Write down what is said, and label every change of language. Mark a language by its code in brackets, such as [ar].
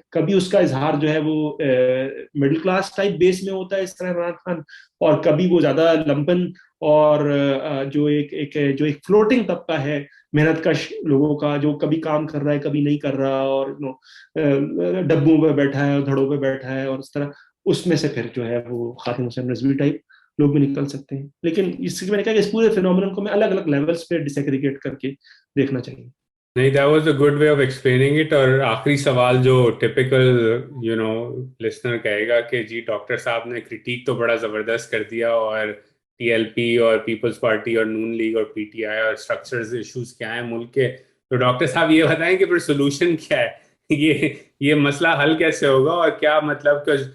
[ur] کبھی اس کا اظہار جو ہے وہ مڈل کلاس ٹائپ بیس میں ہوتا ہے اس طرح عمران خان، اور کبھی وہ زیادہ لمپن اور جو ایک فلوٹنگ طبقہ ہے محنت کش لوگوں کا، جو کبھی کام کر رہا ہے کبھی نہیں کر رہا، اور ڈبوں پہ بیٹھا ہے اور دھڑوں پہ بیٹھا ہے، اور اس طرح اس میں سے پھر جو ہے وہ خاتم حسین رضوی ٹائپ لوگ بھی نکل سکتے ہیں. لیکن اس میں نے کہا کہ اس پورے فینومینن کو میں الگ الگ لیولز پہ ڈسیگریگیٹ کر کے دیکھنا چاہیے. نہیں، [en] that was a good way of explaining it. [ur] اور آخری سوال جو ٹپیکل لسنر کہے گا کہ جی ڈاکٹر صاحب نے کریٹیک تو بڑا زبردست کر دیا، اور TLP اور پیپلز پارٹی اور نون لیگ اور PTI اور اسٹرکچرز ایشوز کیا ہیں ملک کے، تو ڈاکٹر صاحب یہ بتائیں کہ پھر سولوشن کیا ہے، یہ مسئلہ حل کیسے ہوگا، اور کیا مطلب کہ